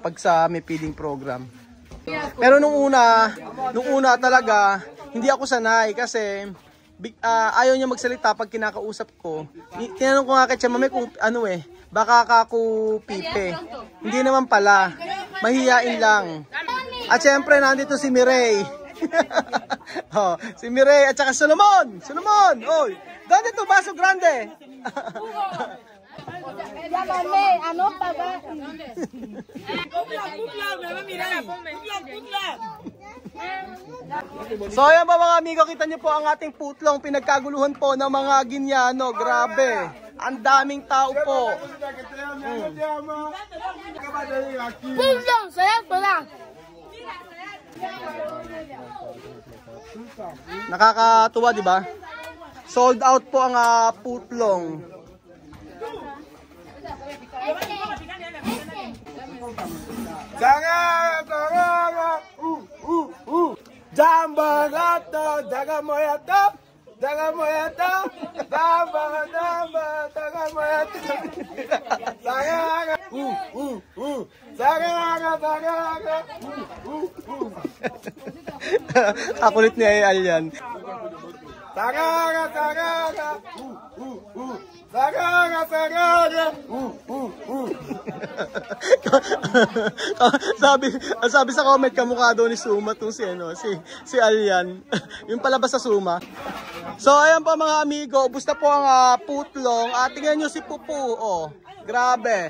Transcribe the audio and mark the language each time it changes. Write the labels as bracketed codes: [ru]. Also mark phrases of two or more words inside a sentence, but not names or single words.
[tl] Pag sa may feeding program. Pero nung una talaga, hindi ako sanay kasi ayaw niya magsalita pag kinakausap ko. Tinanong ko nga kay Chamame kung baka ako pipe. Hindi naman pala. Mahihain lang. At syempre nandito si Mireille. Si Mireille at saka Solomon. Oy, [es] ¿dónde tu vaso grande? [tl] So ayan ba mga amigo, kita niyo po ang ating putlong pinagkaguluhan po ng mga Ginyano. Grabe. Ang daming tao po. Pulang, saya pulang. Nakakatuwa, di ba? Sold out po ang putlong. Jambagato, jagamoyato, jagamoyato, jambagato, jagamoyato. Sagaga, sagaga, sagaga. Akulit ni Alyan. Sagaga, sagaga. Sagaga, sagaga. sabi sa comment, kamukha daw ni Suma tong si Alyan. Yung palabas sa Suma. So ayan po mga amigo, ubos na po ang putlong. Tingnan nyo si Pupu, oh. Grabe.